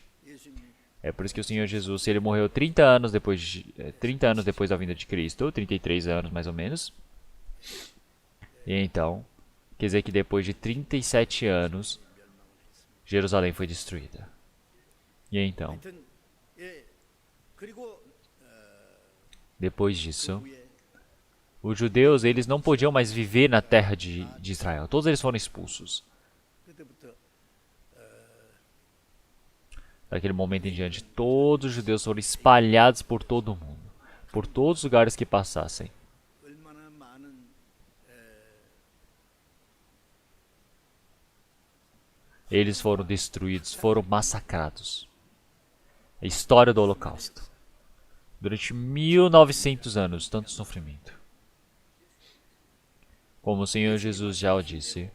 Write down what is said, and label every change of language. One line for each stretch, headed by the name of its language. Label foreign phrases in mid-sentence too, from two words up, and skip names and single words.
Portuguese: É por isso que o Senhor Jesus, ele morreu 30 anos depois da vinda de Cristo, 33 anos mais ou menos. E então, quer dizer que depois de 37 anos, Jerusalém foi destruída. E então,
Korean: 하여튼 예 그리고
Portuguese: depois disso,
Korean: 후에
Portuguese: os judeus eles não podiam mais viver na terra de Israel. Todos eles foram expulsos.
Korean: 그때부터
Portuguese: Daquele momento em diante, todos os judeus foram espalhados por todo o mundo, por todos os lugares que passassem.
Korean: 얼마나 많은
Portuguese: Eles foram destruídos, foram massacrados. A história do Holocausto. Durante 1900 anos, tanto sofrimento. Como o Senhor Jesus já o disse.